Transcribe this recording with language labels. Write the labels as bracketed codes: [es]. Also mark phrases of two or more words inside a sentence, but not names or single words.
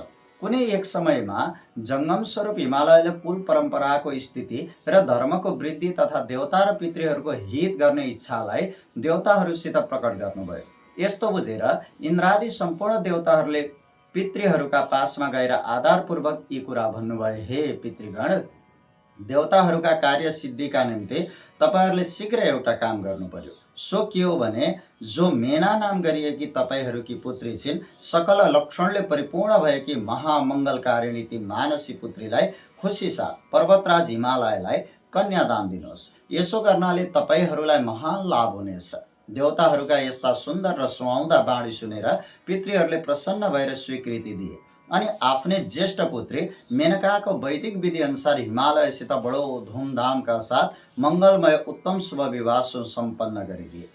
[ne] कुनै एक समयमा जङ्गम स्वरूप हिमालयले कुल परम्पराको स्थिति र धर्मको वृद्धि तथा देवता र पितृहरूको हित गर्ने इच्छालाई देवताहरूसित प्रकट गर्नुभयो। यस्तो बुझेर इन्द्रादि सम्पूर्ण देवताहरूले पितृहरूका पासमा गएर आधारपूर्वक यी कुरा भन्नुभयो, हे पितृगण, देवताहरूका कार्य सिद्धिका निम्ति तपाईहरूले शीघ्र एउटा काम गर्नु पर्यो। सो के हो भने, जो मेना नाम गरिएकी तपाईहरूकी पुत्री छिन्, सकल लक्षणले परिपूर्ण भएकी महामङ्गलकारिणी ती मानसी पुत्रीलाई खुसी साथ पर्वतराज हिमालयलाई कन्यादान दिनुहोस्। यसो गर्नाले तपाईहरूलाई महान लाभ हुनेछ। देवताहरूका यस्ता सुन्दर र सुहाउँदा बाणी सुनेर पितृहरूले प्रसन्न भएर स्वीकृति दिए अनि आफ्नै ज्येष्ठ पुत्री मेनकाको वैदिक विधि अनुसार हिमालयसित बडो धुमधामका साथ मङ्गलमय उत्तम शुभ विवाह सम्पन्न गरिदिए।